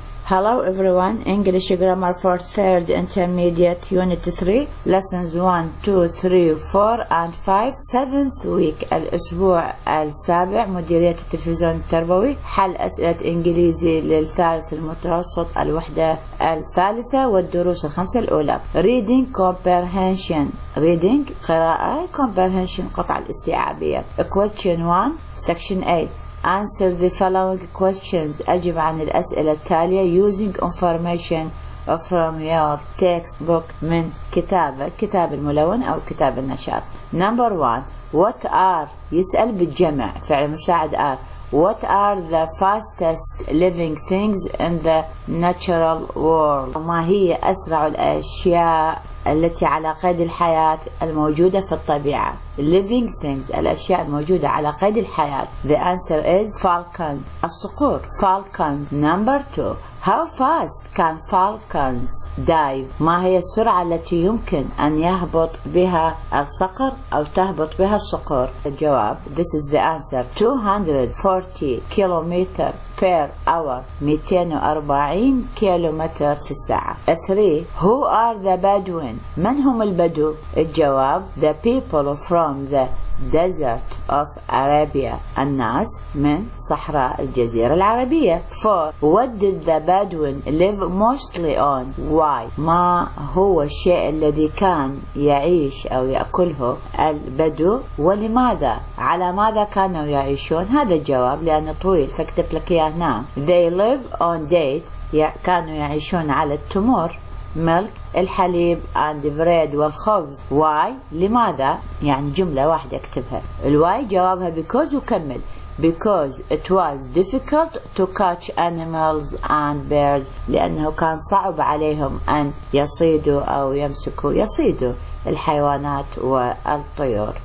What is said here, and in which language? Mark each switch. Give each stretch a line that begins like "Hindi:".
English: Hello everyone, English Grammar for 3rd Intermediate Unit 3 Lessons 1, 2, 3, 4 and 5 7th week الأسبوع السابع مديرية التلفزيون التربوي حل أسئلة إنجليزي للثالث المتوسط الوحدة الثالثة والدروس الخمسة الأولى. Reading Comprehension Reading قراءة Comprehension قطع الاستيعابية. Question 1 Section A Answer the following questions.
Arabic: أجب عن الأسئلة التالية using information from your textbook من كتاب الملون أو كتاب النشاط.
English: Number 1 What are يسأل بالجمع فعل مساعد are What are the fastest living things in the natural world؟ ما هي أسرع الأشياء التي على قيد الحياة الموجودة في الطبيعة.
Arabic: living things الأشياء الموجودة على قيد الحياة.
English: The answer is falcon الصقور falcons.
Arabic: Number 2 How fast can falcons dive؟ ما هي السرعة التي يمكن أن يهبط بها الصقر أو تهبط بها الصقور؟ الجواب This is the answer 240 kilometer per hour 240 كيلومتر في الساعة.
English: 3 Who are the Bedouin؟ من هم البدو؟ الجواب The people from the desert of Arabia الناس من صحراء الجزيرة العربية.
Arabic: 4 What did the Bedouin live mostly on؟ Why؟ ما هو الشيء الذي كان يعيش أو يأكله البدو ولماذا؟ على ماذا كانوا يعيشون؟ هذا الجواب لأنه طويل فاكتب لك إياه هنا.
English: They live on dates كانوا يعيشون على التمور milk الحليب and bread والخبز.
Arabic: why لماذا؟ يعني جملة واحدة اكتبها. الواي جوابها because وكمل because it was difficult to catch animals and birds لأنه كان صعب عليهم أن يصيدوا أو يصيدوا الحيوانات والطيور.